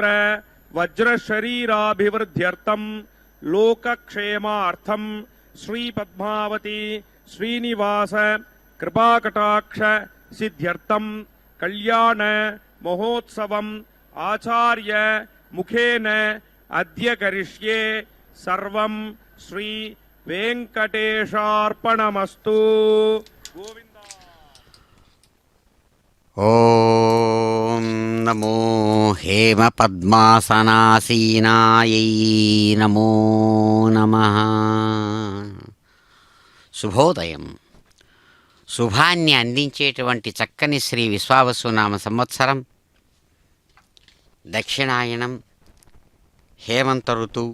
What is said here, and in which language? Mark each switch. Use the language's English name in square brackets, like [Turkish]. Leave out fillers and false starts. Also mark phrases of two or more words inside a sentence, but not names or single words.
[Sanskrit] वज्र शरीराभिवृद्ध्यर्थम लोकक्षेमार्थम श्री पद्मावती श्रीनिवास कृपाकटाक्ष सिद्ध्यर्थम कल्याण महोत्सवम आचार्य मुखेन अद्य करिष्ये सर्वं श्री वेंकटेशार्पणमस्तु. गोविंद. ఓం నమో హేమ పద్మాసనాసీనాయై నమో నమః. [Telugu] శుభోదయం. శుభాన్ని అందించేటువంటి చక్కని శ్రీ విశ్వావసునామ సంవత్సరం దక్షిణాయనం హేమంత ఋతువు